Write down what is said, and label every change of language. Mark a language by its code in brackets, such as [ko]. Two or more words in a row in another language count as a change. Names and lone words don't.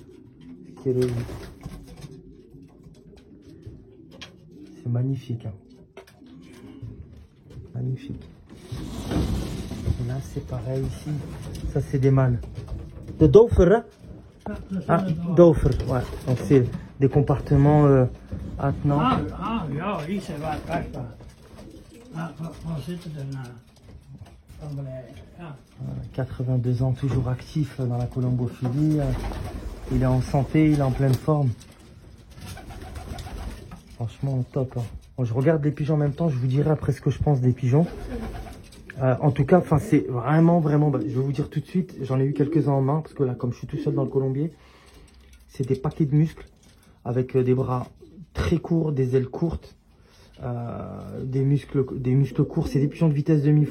[fr] C'est magnifique. Hein. Magnifique. Et là, c'est pareil ici. Ça, c'est des mâles. [nl] De dofer, [fr] hein? Ah, dofer, ouais. Donc, c'est des compartiments attenants. [nl] Ja, hier zijn waar kastbaar. Waar zitten er nou? Van beleid, ja. [fr] 82 ans, toujours actif dans la colombophilie. Il est en santé, il est en pleine forme. Franchement, top. Hein. Bon, je regarde les pigeons en même temps, je vous dirai après ce que je pense des pigeons. En tout cas, c'est vraiment, je vais vous dire tout de suite, j'en ai eu quelques-uns en main, parce que là, comme je suis tout seul dans le colombier, c'est des paquets de muscles, avec des bras très courts, des ailes courtes, des muscles courts, c'est des pigeons de vitesse demi-fond.